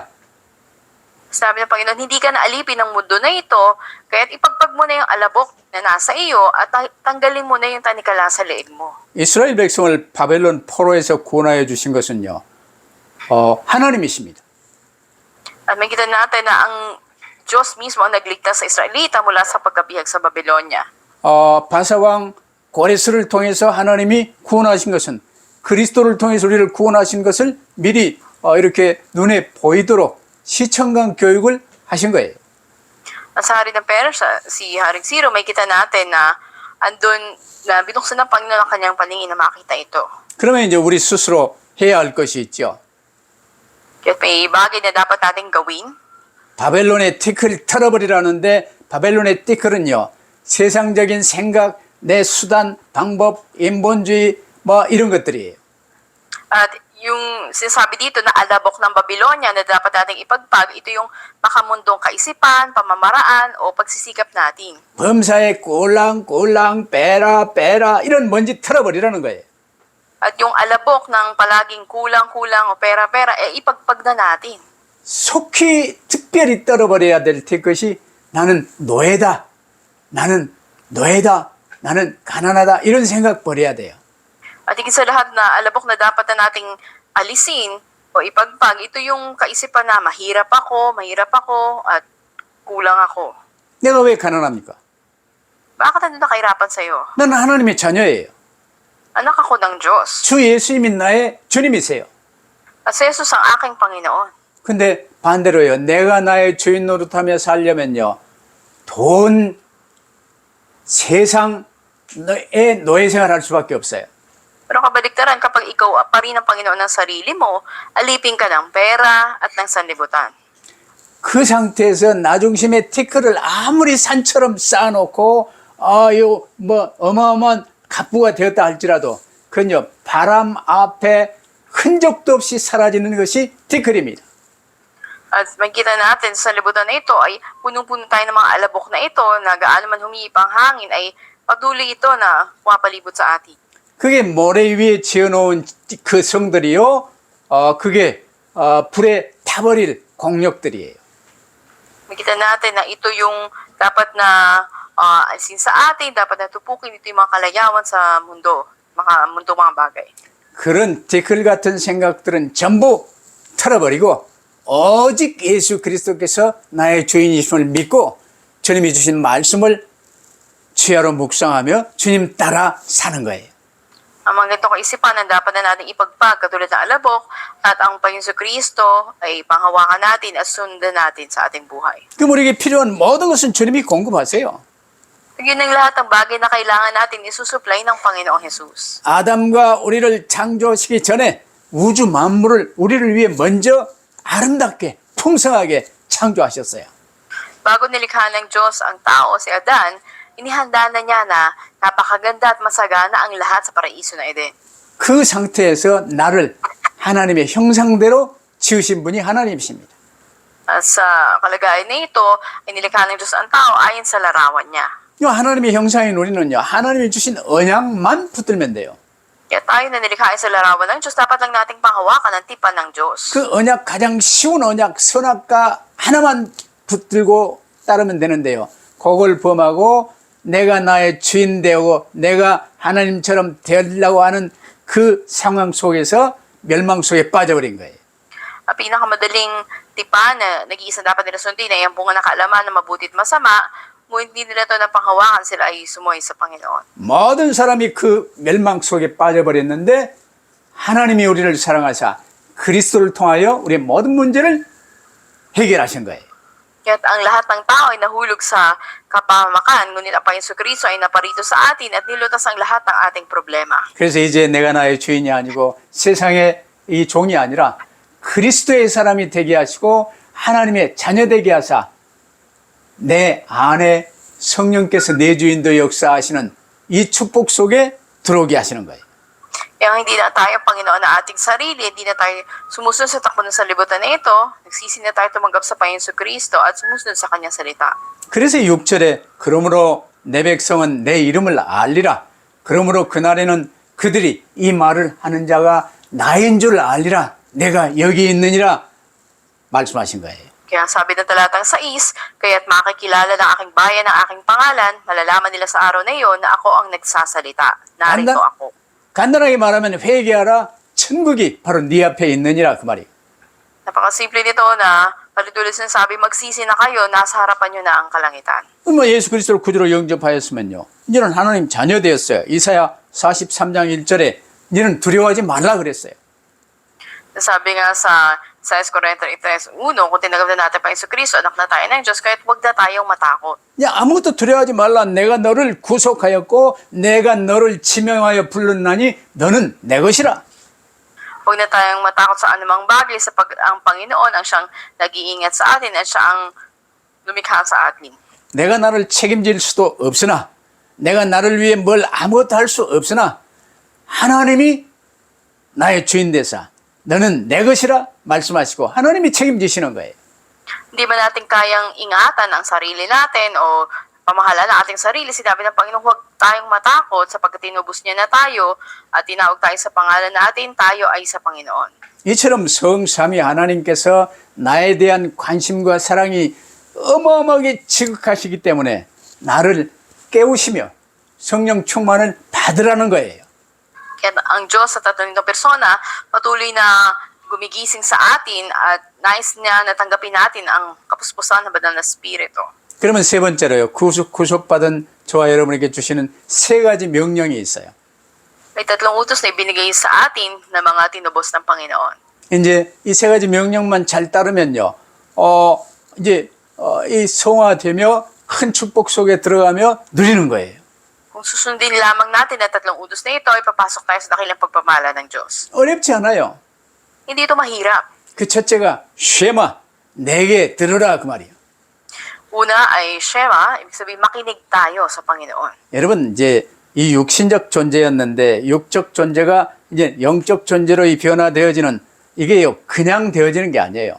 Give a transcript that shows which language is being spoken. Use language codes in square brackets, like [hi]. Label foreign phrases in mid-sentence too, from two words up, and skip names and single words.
[tl] Sabi ng Panginoon, hindi ka na alipin ng mundo na ito, kaya't ipagpag mo na yung alabok na nasa iyo at tanggalin mo na yung tanikala sa leeg mo. [ko] 이스라엘 백성을 바벨론 포로에서 구원하여 주신 것은요, 하나님이십니다. [tl] At makita natin na ang Diyos mismo ang nagligtas sa Israelita mula sa pagkabihag sa Babylonia. [ko] 바사왕 고레스를 통해서 하나님이 구원하신 것은 그리스도를 통해서 우리를 구원하신 것을 미리 이렇게 눈에 보이도록 시청강 교육을 하신 거예요. [tl] Sa hari ng Persia, si Haring Ciro, may kita natin na andun na binuksan ng Panginoon ang kanyang paningin na makita ito. [ko] 그러면 이제 우리 스스로 해야 할 것이 있죠. [tl] Kaya may bagay na dapat nating gawin. [ko] 바벨론의 티끌을 털어버리라는데 바벨론의 티끌은요, 세상적인 생각, 내 수단, 방법, 인본주의 뭐 이런 것들이에요. [tl] At yung sinasabi dito na alabok ng Babylonia na dapat nating ipagpag, ito yung makamundong kaisipan, pamamaraan o pagsisikap natin. [ko] 범사에 꼴랑꼴랑 빼라 이런 먼지 털어버리라는 거예요. [tl] At yung alabok ng palaging kulang-kulang o pera-pera, ipagpag na natin. [ko] 속히 특별히 떨어버려야 될 것이 나는 노예다, 나는 가난하다 이런 생각 버려야 돼요. [tl] At higit sa lahat na alabok na dapat na nating alisin o ipagpag, ito yung kaisipan na mahirap ako at kulang ako. [ko] 내가 왜 가난합니까? [tl] Bakit nandun na kahirapan sa'yo? [ko] 나는 하나님의 자녀예요. [tl] Anak ako ng Diyos. [ko] 주 예수님이 나의 주님이세요. [tl] At si Jesus ang aking Panginoon. [ko] 근데 반대로요, 내가 나의 주인 노릇하며 살려면요, 돈, 세상의 노예 생활할 수밖에 없어요. [tl] Pero kabaliktaran, kapag ikaw pa rin ang Panginoon ng sarili mo, alipin ka ng pera at ng sanlibutan. [ko] 그 상태에서 나중심의 티끌을 아무리 산처럼 쌓아놓고 어마어마한 갑부가 되었다 할지라도 그건요, 바람 앞에 흔적도 없이 사라지는 것이 티끌입니다. [tl] At makita natin sa libutan na ito ay punong-puno tayo ng mga alabok na ito na gaano man humiipang hangin ay patuloy ito na pumapalibot sa atin. [ko] 그게 모래 위에 지어놓은 그 성들이요, 그게 불에 타버릴 공력들이에요. [tl] Makita natin na ito yung dapat na alisin sa atin, dapat na tupukin ito yung mga kalayawan sa mundo, mga bagay. [ko] 그런 티끌 같은 생각들은 전부 털어버리고 오직 예수 그리스도께서 나의 주인이심을 믿고 주님이 주신 말씀을 주야로 묵상하며 주님 따라 사는 거예요. [tl] Ang mga ganitong kaisipan na dapat na natin ipagpag katulad ng alabok at ang Panginoon Kristo ay panghawakan natin at sundan natin sa ating buhay. [ko] 그럼 우리에게 필요한 모든 것은 주님이 공급하세요. [tl] Yun ang lahat ng bagay na kailangan natin isusupply ng Panginoong Jesus. [ko] 아담과 우리를 창조하시기 전에 우주 만물을 우리를 위해 먼저 아름답게 풍성하게 창조하셨어요. [tl] Bago nilikha ng Diyos ang tao, si Adan, inihanda na niya na napakaganda at masagana ang lahat sa paraiso na Eden. [ko] 그 상태에서 나를 하나님의 형상대로 지으신 분이 하나님이십니다. [tl] At sa kalagayan na ito, inilikha ng Diyos ang tao ayon sa larawan niya. [ko] 이 하나님의 형상인 우리는요, 하나님이 주신 언약만 붙들면 돼요. [tl] Kaya tayo na nilikha sa larawan ng Diyos, dapat lang nating panghawakan ang tipan ng Diyos. [ko] 그 언약, 가장 쉬운 언약, 선악과 하나만 붙들고 따르면 되는데요. 그걸 범하고 내가 나의 주인 되고 내가 하나님처럼 되려고 하는 그 상황 속에서 멸망 속에 빠져버린 거예요. [tl] Ang pinakamadaling tipan na nag-iisa dapat nila sundin ay ang bunga ng kaalaman na mabuti at masama, ngunit hindi nila ito napanghawakan, sila ay sumuhay sa Panginoon. [ko] 모든 사람이 그 멸망 속에 빠져버렸는데 하나님이 우리를 사랑하사 그리스도를 통하여 우리의 모든 문제를 해결하신 거예요. [tl] Kaya't ang lahat ng tao ay nahulog sa kapahamakan, ngunit ang Panginoon Kristo ay naparito sa atin at nilutas ang lahat ng ating problema. [ko] 그래서 이제 내가 나의 주인이 아니고 세상의 이 종이 아니라 그리스도의 사람이 되게 하시고 하나님의 자녀 되게 하사 내 안에 성령께서 내 주인도 역사하시는 이 축복 속에 들어오게 하시는 거예요. [tl] Kaya hindi na tayo Panginoon na ating sarili, hindi na tayo sumusunod sa takbo ng sanlibutan na ito, nagsisi na tayo tumanggap sa Panginoon Kristo at sumusunod sa Kanyang salita. [ko] 그래서 6절에 그러므로 내 백성은 내 이름을 알리라. 그러므로 그날에는 그들이 이 말을 하는 자가 나인 줄 알리라. 내가 여기 있느니라 말씀하신 거예요. [tl] Kaya sabi ng talatang 6, kaya't makikilala ng aking bayan ang aking pangalan, malalaman nila sa araw na iyon na ako ang nagsasalita. Narito ako. [ko] 간단하게 말하면 회개하라. 천국이 바로 네 앞에 있느니라 그 말이에요. [tl] Napakasimple nito na palitulis ng sabi, magsisi na kayo, nasa harapan nyo na ang kalangitan. [ko] 뭐 예수 그리스도를 구주로 영접하였으면요. 이제는 하나님 자녀 되었어요. 이사야 43장 1절에 너는 두려워하지 말라 그랬어요. [tl] Sabi nga sa Isaiah 43:1, kung tinanggap na natin pa Yesu Kristo, anak na tayo ng Diyos, kahit huwag na tayong matakot. [ko] 야, 아무것도 두려워하지 말라. 내가 너를 구속하였고 내가 너를 지명하여 불렀나니 너는 내 것이라. [tl] Huwag na tayong matakot sa anumang bagay ang Panginoon ang siyang nag-iingat sa atin at siya ang lumikha sa atin. [ko] 내가 나를 책임질 수도 없으나 내가 나를 위해 뭘 아무것도 할 수 없으나 하나님이 나의 주인 되사 너는 내 것이라 말씀하시고 하나님이 책임지시는 거예요. [tl] Hindi ba natin kayang ingatan ang sarili natin o pamahalaan ang ating sarili? Sinabi ng Panginoon, huwag tayong matakot sapagkat tinubos niya na tayo at tinawag tayo sa pangalan natin, tayo ay sa Panginoon. [ko] 이처럼 성삼위 하나님께서 나에 대한 관심과 사랑이 어마어마하게 지극하시기 때문에 나를 깨우시며 성령 충만을 받으라는 거예요. [tl] Kaya ang Diyos sa tatlong persona patuloy na gumigising sa atin at nais niya na tanggapin natin ang kapuspusan ng banal na Espiritu. [ko] 그러면 세 번째로요. 구속받은 저와 여러분에게 주시는 세 가지 명령이 있어요. [tl] May tatlong utos na ibinigay sa atin na mga tinubos ng Panginoon. [ko] 이제 이 세 가지 명령만 잘 따르면요. 이 성화되며 큰 축복 속에 들어가며 누리는 거예요. [tl] Kung susundin lamang natin ang tatlong utos na ito, ay papasok tayo sa dakilang pagpamala ng Diyos. [ko] 어렵지 않아요. [tl] Hindi ito mahirap. [ko] 그 첫째가 쉐마, 내게 들으라 그 말이에요. [tl] Una ay Shema, ibig sabihin makinig tayo sa Panginoon. [ko] 여러분 이제 이 육신적 존재였는데 육적 존재가 이제 영적 존재로 이 변화되어지는 이게요 그냥 되어지는 게 아니에요.